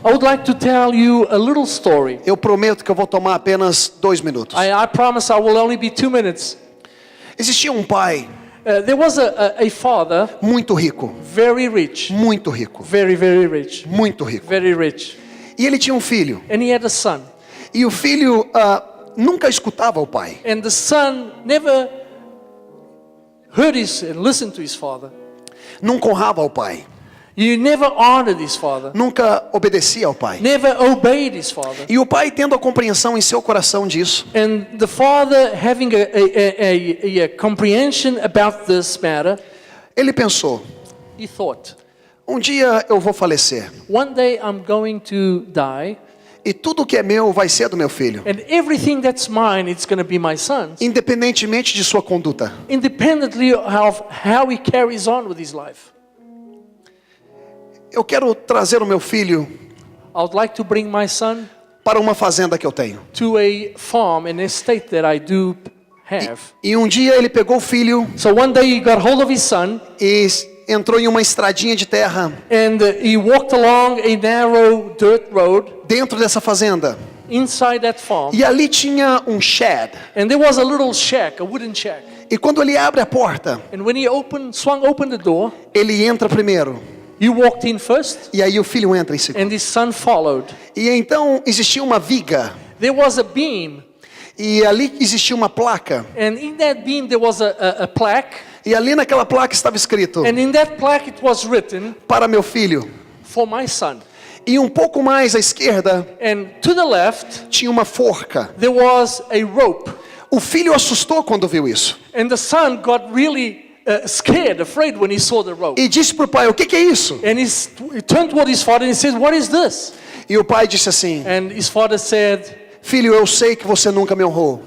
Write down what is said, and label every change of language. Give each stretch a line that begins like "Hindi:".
English: I would like to tell you a little story.
Portuguese: Eu prometo que eu vou tomar apenas 2 minutos.
English: I promise I will only be 2 minutes.
Portuguese: Existia um pai
English: There was a father,
Portuguese: muito rico,
English: very rich,
Portuguese: muito rico,
English: very, very rich,
Portuguese: muito rico.
English: very rich.
Portuguese: E ele tinha um filho.
English: And he had a son.
Portuguese: E o filho nunca escutava o pai.
English: And the son never heard and listened to his father.
Portuguese: Nunca honrava o pai.
English: He never honored his father.
Portuguese: Nunca obedecia ao pai.
English: Never obeyed his father.
Portuguese: E o pai, tendo a compreensão em seu coração disso,
English: And the father having a comprehension about this matter,
Portuguese: ele pensou:
English: he thought,
Portuguese: um dia eu vou falecer.
English: one day I'm going to die,
Portuguese: E tudo que é meu vai ser do meu filho,
English: and everything that's mine, it's going to be my son's,
Portuguese: independentemente de sua conduta.
English: independently of how he carries on with his life.
Portuguese: Eu quero trazer o meu filho
English: I would like to bring my son
Portuguese: para uma fazenda que eu tenho.
English: to a farm, an estate that I do have.
Portuguese: E um dia ele pegou o filho
English: So one day he got hold of his son,
Portuguese: e entrou em uma estradinha de terra
English: and he walked along a narrow dirt road
Portuguese: dentro dessa fazenda.
English: inside that farm.
Portuguese: E ali tinha um shed.
English: And there was a little shack, a wooden shack.
Portuguese: E quando ele abre a porta,
English: And when he swung open the door,
Portuguese: ele entra primeiro.
English: he walked in first,
Portuguese: E aí o filho entra em segundo.
English: and his son followed.
Portuguese: E então existia uma viga.
English: There was a beam,
Portuguese: E ali existia uma placa.
English: and in that beam there was a plaque,
Portuguese: E ali naquela placa estava escrito:
English: and in that plaque it was written,
Portuguese: para meu filho.
English: for my son.
Portuguese: E um pouco mais à esquerda
English: And to the left,
Portuguese: tinha uma forca.
English: there was a rope.
Portuguese: O filho assustou quando viu isso.
English: And the son got really scared, afraid when he saw the rope.
Portuguese: E disse para o pai: o que é isso?
English: And he turned toward his father and he said, what is this?
Portuguese: E o pai disse assim:
English: And his father said,
Portuguese: Filho, eu sei que você nunca me honrou.